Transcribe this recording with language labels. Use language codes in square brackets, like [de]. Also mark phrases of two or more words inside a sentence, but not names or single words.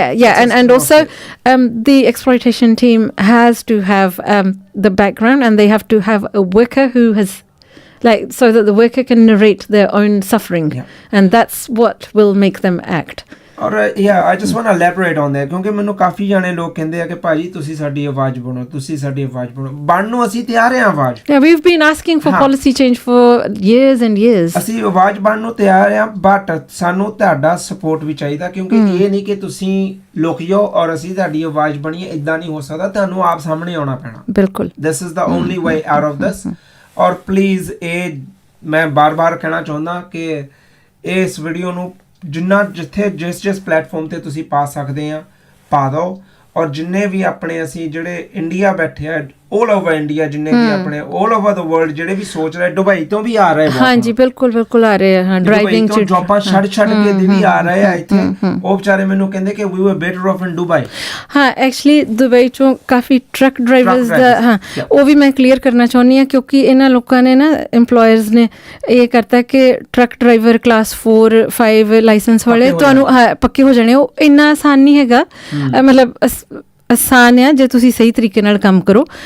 [en] Yeah, and also the exploitation team has to have the background, and they have to have a worker who has, like, so that the worker can narrate their own suffering, and that's what will make them act. Or I just want to elaborate on that, [pa] ਕਿਉਂਕਿ ਮੈਨੂੰ ਕਾਫੀ ਜਾਣੇ ਲੋਕ ਕਹਿੰਦੇ ਆ ਕਿ ਭਾਜੀ ਤੁਸੀਂ ਸਾਡੀ ਆਵਾਜ਼ ਬਣੋ, ਤੁਸੀਂ ਸਾਡੀ ਆਵਾਜ਼ ਬਣੋ. ਬਣਨ ਨੂੰ ਅਸੀਂ ਤਿਆਰ ਹਾਂ ਆਵਾਜ਼. [en] Yeah, we've been asking for policy change for years and years. [pa] ਅਸੀਂ ਆਵਾਜ਼ ਬਣਨ ਨੂੰ ਤਿਆਰ ਹਾਂ, ਬਟ ਸਾਨੂੰ ਤੁਹਾਡਾ ਸਪੋਰਟ ਵੀ ਚਾਹੀਦਾ, ਕਿਉਂਕਿ ਇਹ ਨਹੀਂ ਕਿ ਤੁਸੀਂ ਲੁਕ ਜਾਓ ਔਰ ਅਸੀਂ ਤੁਹਾਡੀ ਆਵਾਜ਼ ਬਣੀਏ. ਇਦਾਂ ਨਹੀਂ ਹੋ ਸਕਦਾ, ਤੁਹਾਨੂੰ ਆਪ ਸਾਹਮਣੇ ਆਉਣਾ ਪੈਣਾ. ਬਿਲਕੁਲ. [en] This is the only way out of this. [pa] ਔਰ ਪਲੀਜ਼ ਇਹ ਮੈਂ ਬਾਰ-ਬਾਰ ਕਹਿਣਾ ਚਾਹੁੰਦਾ ਕਿ ਇਸ ਵੀਡੀਓ ਨੂੰ ਜਿੰਨਾ ਜਿੱਥੇ ਜਿਸ ਪਲੇਟਫਾਰਮ ਤੇ ਤੁਸੀਂ ਪਾ ਸਕਦੇ ਆ ਪਾ ਦਿਓ, ਔਰ ਜਿੰਨੇ ਵੀ ਆਪਣੇ ਅਸੀਂ ਜਿਹੜੇ ਇੰਡੀਆ ਬੈਠੇ ਆ [en] all over India, [pa] ਜਿੰਨੇ ਵੀ ਆਪਣੇ [en] all over the world [pa] ਜਿਹੜੇ ਵੀ ਸੋਚ ਰਹੇ, ਦੁਬਈ ਤੋਂ ਵੀ ਆ ਰਹੇ, ਹਾਂਜੀ ਬਿਲਕੁਲ ਆ ਰਹੇ ਹਾਂ, ਡਰਾਈਵਿੰਗ ਚ ਜੌਬਾਂ ਛੱਡ ਕੇ ਵੀ ਆ ਰਹੇ ਆ ਇੱਥੇ. ਉਹ ਵਿਚਾਰੇ ਮੈਨੂੰ ਕਹਿੰਦੇ ਕਿ [en] we were better off in Dubai. [pa] ਹਾਂ, ਐਕਚੁਅਲੀ ਦੁਬਈ ਚੋਂ ਕਾਫੀ [en] truck drivers [pa] ਦਾ, ਹਾਂ ਉਹ ਵੀ ਮੈਂ ਕਲੀਅਰ ਕਰਨਾ ਚਾਹੁੰਦੀ ਹਾਂ, ਕਿਉਂਕਿ ਇਹਨਾਂ ਲੋਕਾਂ ਨੇ ਨਾ ਇੰਪਲੋਇਰਸ ਨੇ ਇਹ ਕਰਤਾ ਕਿ [en] truck driver class 4, 5 license [pa] ਵਾਲੇ ਤੁਹਾਨੂੰ ਪੱਕੇ ਹੋ ਜਾਣੇ. ਉਹ ਇੰਨਾ ਆਸਾਨ ਨਹੀਂ ਹੈਗਾ, ਮਤਲਬ ਆਸਾਨ ਆ ਜੇ ਤੁਸੀਂ ਸਹੀ ਤਰੀਕੇ ਨਾਲ ਕੰਮ ਕਰੋ.